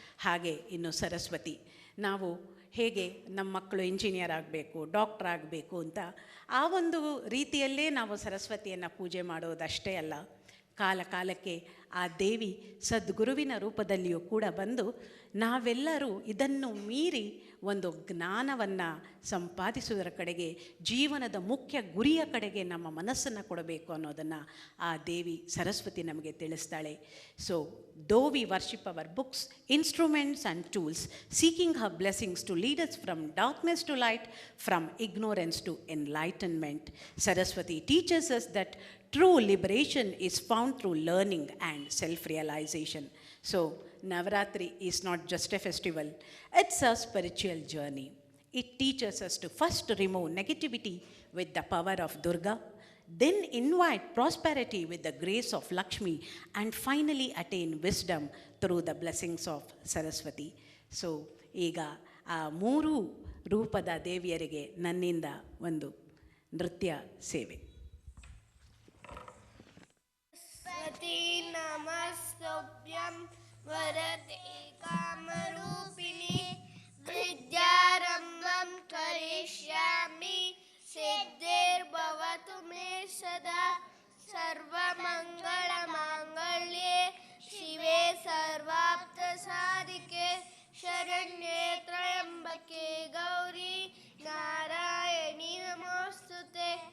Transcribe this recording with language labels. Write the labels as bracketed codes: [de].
[kn] ಹಾಗೆ ಇನ್ನು ಸರಸ್ವತಿ, ನಾವು ಹೇಗೆ ನಮ್ಮ ಮಕ್ಕಳು ಇಂಜಿನಿಯರ್ ಆಗಬೇಕು, ಡಾಕ್ಟರ್ ಆಗಬೇಕು ಅಂತ ಆ ಒಂದು ರೀತಿಯಲ್ಲೇ ನಾವು ಸರಸ್ವತಿಯನ್ನು ಪೂಜೆ ಮಾಡೋದಷ್ಟೇ ಅಲ್ಲ, ಕಾಲ ಕಾಲಕ್ಕೆ ಆ ದೇವಿ ಸದ್ಗುರುವಿನ ರೂಪದಲ್ಲಿಯೂ ಕೂಡ ಬಂದು ನಾವೆಲ್ಲರೂ ಇದನ್ನು ಮೀರಿ ಒಂದು ಜ್ಞಾನವನ್ನು ಸಂಪಾದಿಸುವುದರ ಕಡೆಗೆ, ಜೀವನದ ಮುಖ್ಯ ಗುರಿಯ ಕಡೆಗೆ ನಮ್ಮ ಮನಸ್ಸನ್ನು ಕೊಡಬೇಕು ಅನ್ನೋದನ್ನು ಆ ದೇವಿ ಸರಸ್ವತಿ ನಮಗೆ ತಿಳಿಸ್ತಾಳೆ. [en] So though we worship our books, instruments and tools, seeking her blessings to lead us from darkness to light, from ignorance to enlightenment. Saraswati teaches us that true liberation is found through learning and self-realization. So, Navaratri is not just a festival, it's a spiritual journey. It teaches us to first remove negativity with the power of Durga, then invite prosperity with the grace of Lakshmi, and finally attain wisdom through the blessings of Saraswati. [kn] So, ಈಗ ಆ 3 ರೂಪದ ದೇವಿಯರಿಗೆ ನನ್ನಿಂದ ಒಂದು ನೃತ್ಯ ಸೇವೆ. [sa] सरस्वती नमस्तुभ्यं वरदे कामरूपिणी विद्यारम्भं करिष्यामि सिद्धिर्भवतु मे सदा सर्वमङ्गलमाङ्गल्ये शिवे सर्वार्थसाधिके शरण्ये त्र्यम्बके गौरी नारायणी नमोस्तुते.